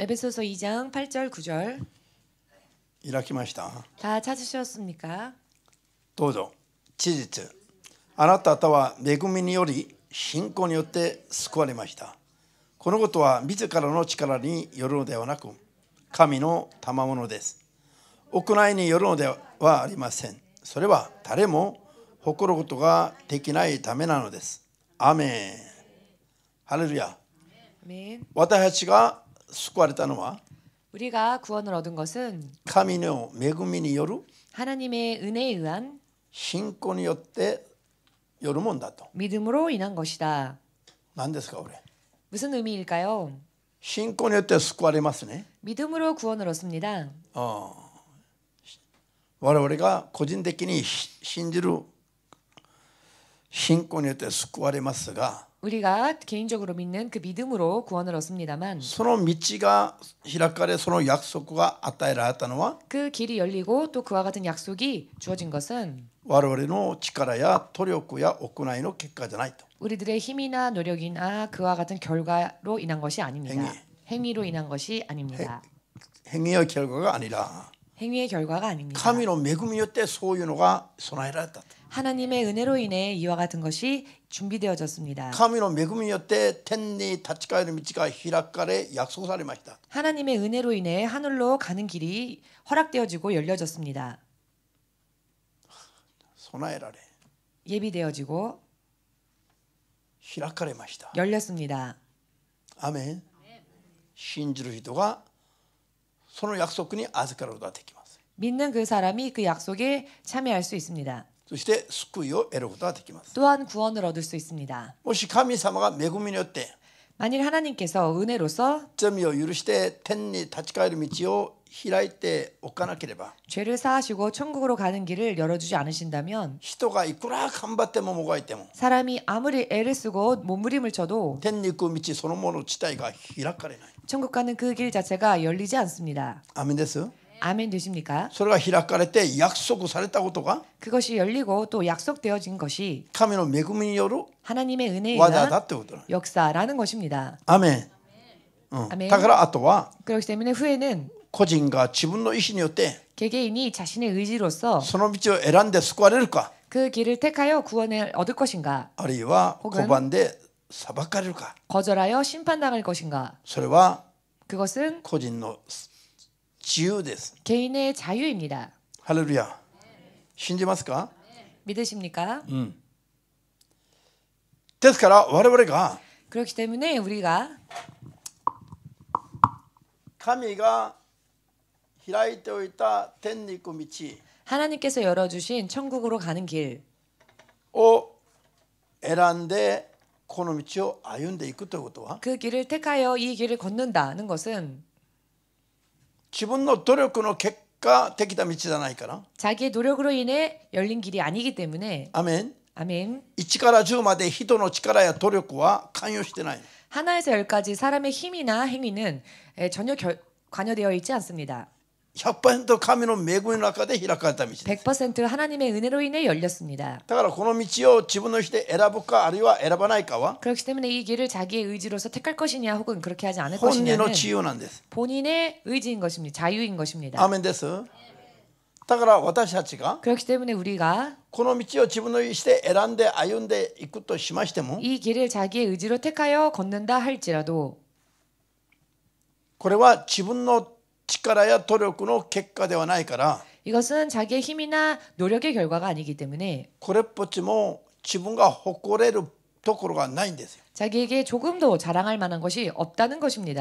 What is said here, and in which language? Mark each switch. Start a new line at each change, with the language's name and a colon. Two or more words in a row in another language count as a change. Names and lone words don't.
Korean: 에베소서 2장 8절 9절
Japanese: 開きました。
Korean: 다 찾으셨습니까?
Japanese: どうぞ。事実、あなた方は恵みにより信仰によって救われました。このことは自らの力によるのではなく、神の賜物です。行いによるのではありません。それは誰も誇ることができないためなのです。アメン。ハレルヤ。
Korean: 아멘.
Japanese: 私たちが救われたのは
Korean: 우리가 구원을 얻은 것은
Japanese: 神の恵みによる
Korean: 하나님의 은혜에 의한
Japanese: 信仰によってよるもんだと。
Korean: 믿음으로 인한 것이다.
Japanese: 何ですかこれ。
Korean: 무슨 의미일까요?
Japanese: 信仰によって救われますね。
Korean: 믿음으로 구원을 얻습니다.
Japanese: 我々が個人的に信じる信仰によって救われますが、
Korean: 우리가 개인적으로 믿는 그 믿음으로 구원을 얻습니다만
Japanese: その道が開かれ、その約束が与えられたのは
Korean: 그 길이 열리고 또 그와 같은 약속이 주어진 것은
Japanese: 我々の力や努力や行いの結果じゃないと。
Korean: 우리들의 힘이나 노력이나 그와 같은 결과로 인한 것이 아닙니다. 행위로 인한 것이 아닙니다. 행위의 결과가 아니라 행위의 결과가 아닙니다.
Japanese: 神の恵みによってそういうのが備えられたと。
Korean: 하나님의 은혜로 인해 이와 같은 것이 준비되어졌습니다.
Japanese: 神の恵みによって天に立ち返る道が開かれ約束されました。
Korean: 하나님의 은혜로 인해 하늘로 가는 길이 허락되어지고 열려졌습니다.
Japanese: 備えられ
Korean: 예비되어지고
Japanese: 開かれました。
Korean: 열렸습니다.
Japanese: アメン。信じる人がその約束に預かることができます。
Korean: 믿는 그 사람이 그 약속에 참여할 수 있습니다.
Japanese: そして救いを得ることができます。
Korean: 또한 구원을 얻을 수 있습니다.
Japanese: もし神様が恵みによって
Korean: 만일 하나님께서 은혜로서
Japanese: 罪を許して天に立ち返る道を開いておかなければ
Korean: 죄를 사하시고 천국으로 가는 길을 열어주지 않으신다면
Japanese: 人がいくら頑張ってももがいても
Korean: 사람이 아무리 애를 쓰고 몸부림을 쳐도
Japanese: 天に行く道そのもの自体が開かれない。
Korean: 천국 가는 그 길 자체가 열리지 않습니다.
Japanese: アメンです。
Korean: 아멘 되십니까?
Japanese: それが開かれて約束されたことが
Korean: 그것이 열리고 또 약속되어진 것이
Japanese: 神の恵みによる
Korean: 하나님의 은혜에
Japanese: 技だ
Korean: 의한
Japanese: ってことだ。
Korean: 역사라는 것입니다.
Japanese: アメン。アメン。だからあとは
Korean: 그렇기 때문에 후에는
Japanese: 個人が自分の意思によって
Korean: 개개인이 자신의 의지로서
Japanese: その道を選んで救われるか、
Korean: 그 길을 택하여 구원을 얻을 것인가,
Japanese: あるいは
Korean: 혹은
Japanese: 拒んで裁かれるか、
Korean: 거절하여 심판당할 것인가.
Japanese: それは
Korean: 그것은
Japanese: 個人の自由です。
Korean: 개인의 자유입니다.
Japanese: ハレルヤ。信じますか？
Korean: 믿으십니까?
Japanese: ですから我々が
Korean: 그렇기 때문에 우리가
Japanese: 神が開いておいた天に行く道
Korean: 하나님께서 열어주신 천국으로 가는 길,
Japanese: を選んでこの道を歩んでいくということは
Korean: 그 길을 택하여 이 길을 걷는다는 것은
Japanese: 自分の努力の結果できた道じゃないから。
Korean: 자기의 노력으로 인해 열린 길이 아니기 때문에.
Japanese: アメン。
Korean: 아멘.
Japanese: 1から10まで人の力や努力は関与してない。
Korean: 하나에서 10까지 사람의 힘이나 행위는 전혀 관여되어 있지 않습니다.
Japanese: 100% 神の恵みの中で開かれた道です。
Korean: 100% 하나님의 은혜로 인해 열렸습니다.
Japanese: だからこの道を自分の意思で選ぶかあるいは選ばないかは
Korean: 그렇기 때문에 이 길을 자기의 의지로서 택할 것이냐 혹은 그렇게 하지 않을
Japanese: 本人の
Korean: 것이냐는
Japanese: 自由なんです。
Korean: 본인의 의지인 것입니다. 자유인 것입니다.
Japanese: アメンです。だから私たちが
Korean: 그렇기 때문에 우리가
Japanese: この道を自分の意思で選んで歩んでいくとしましても
Korean: 이 길을 자기의 의지로 택하여 걷는다 할지라도
Japanese: これは自分の力や努力の結果ではないから
Korean: 이것은 자기의 힘이나 노력의 결과가 아니기 때문에
Japanese: これっぽっちも自分が誇れるところがないんですよ。
Korean: 자기에게 조금도 자랑할 만한 것이 없다는 것입니다.